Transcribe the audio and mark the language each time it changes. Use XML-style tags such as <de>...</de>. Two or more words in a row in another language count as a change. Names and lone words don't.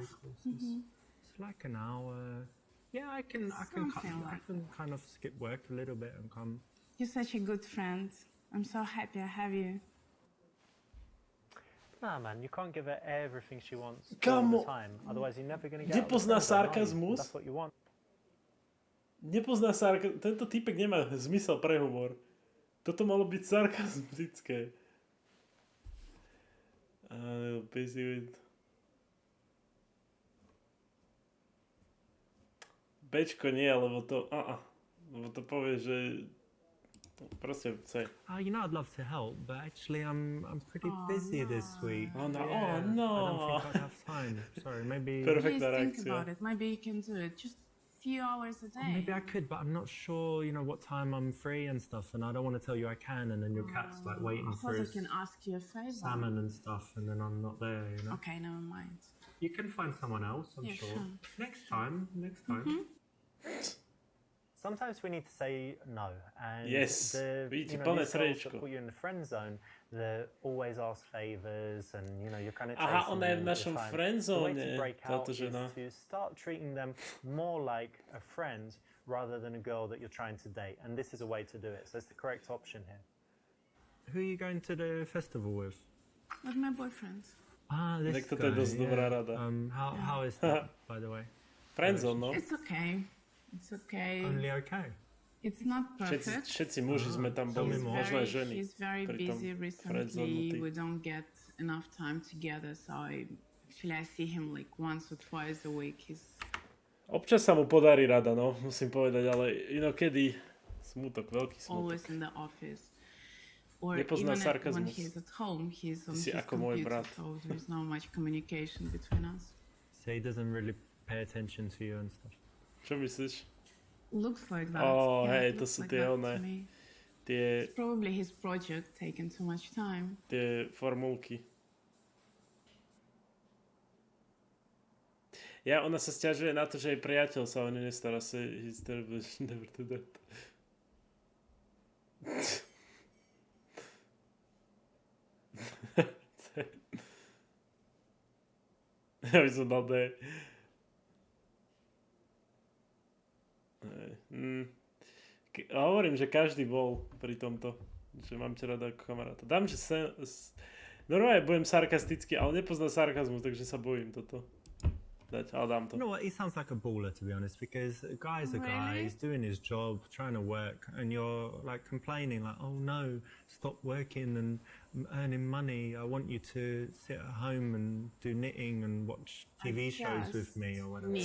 <en>courses. It's like an hour. Yeah, I can. Something I like can kind of skip work a little bit and come. You're such a good friend. I'm so happy I have you. Nah, man, you can't give her everything she wants Come all on. the time. Otherwise, you're never going to get</en> <sk>Nepozná</sk> <en>out of the holiday, are you?</en> <sk>sarkazmus?</sk> <en>That's what you want.</en> <sk>Nepozná sarkazmus. Tento typek nemá zmysel pre humor. Toto malo byť sarkazmické.</sk> <en>Busy with...</en> <sk>Bčko nie, lebo to... Lebo to povie, že... Proste chce.</sk> <en>You know, I'd love to help, but actually, I'm pretty busy this week. Oh, no. Yeah, Oh, no. I don't think I'd have time. Sorry, maybe. Perfect. Please think</en> <sk>reakcia.</sk> <en>about it. Maybe you can do it. Just a few hours a day. Maybe I could, but I'm not sure, what time I'm free and stuff, and I don't want to tell you I can, and then your cat's like waiting I for thought I his can ask you a favor. salmon and stuff, and then I'm not there, Okay, never mind. You can find someone else, I'm Yeah, sure. sure. Next time. Sometimes we need to say no, and Yes, these</en> <sk>vidíte, plné</sk> <en>girls that</en> <sk>srdečko.</sk> <en>put you in the friend zone, they always ask favors, and you're kind of</en> <sk>Aha,</sk> <en>chasing</en> <sk>ona je</sk> <en>them</en> <sk>v</sk> <en>all</en> <sk>našom</sk> <en>the time.</en> <sk>friendzone,</sk> <en>The way to break out</en> <sk>táto</sk> <en>is</en> <sk>žena.</sk> <en>to start treating them more like a friend rather than a girl that you're trying to date, and this is a way to do it. So it's the correct option here. Who are you going to the festival with? With my boyfriend. Ah, this</en> <sk>Tak toto</sk> <en>guy.</en> <sk>je dosť dobrá rada.</sk> <en>How is that, by the way?</en> <sk>Friendzone, no.</sk> <en>It's okay. It's okay. Only okay. It's not perfect.</en> <sk>Všetci muži sme tam</sk> <en>Tell</en> <sk>boli,</sk> <en>me more.</en> <sk>možno aj ženy.</sk> <en>He's very</en> <sk>pri tom</sk> <en>busy</en> <sk>friendzone-nutí.</sk> <en>recently. We don't get enough time together, so I see him like once or twice a week.</en> <sk>Občas sa mu podarí rada, no, musím povedať, ale inokedy smutok, veľký</sk> <en>Always</en> <sk>smutok.</sk> <en>in the office. Or</en> <sk>Nepozná</sk> <en>even when</en> <sk>sarkazmus.</sk> <en>he's at home, he's on</en> <sk>Si</sk> <en>his</en> <sk>ako môj</sk> <en>computer,</en> <sk>brat.</sk> <en>so there's not much communication between us. So he doesn't really pay attention to you and stuff.</en> <sk>Čo myslíš?</sk> <en>Looks like that. Oh, yeah,</en> <sk>hej,</sk> <en>it</en> <sk>to</sk> <en>looks</en> <sk>sú</sk> <en>like</en> <sk>tie</sk> <en>that to</en> <sk>oné,</sk> <en>me.</en> <sk>tie,</sk> <en>It's probably his project taking too much time.</en> <sk>tie formulky. Ja, ona sa sťažuje na to, že jej priateľ sa o ňu nestará, sa</sk> <en>he's terrible, she never do that.</en> <sk>Ja by som dal D. Hovorím, že každý bol pri tomto, že mám ťa rada ako kamaráta. Dám, že normálne budem sarkastický, ale nepoznám sarkazmus, takže sa bojím toto dať, ale dám to.</sk> <en>You know what? He sounds like a baller, to be honest, because a guy's a guy, Really? he's doing his job, trying to work, and you're like complaining, like, oh no, stop working and earning money. I want you to sit at home and do knitting and watch TV shows with me or whatever.</en>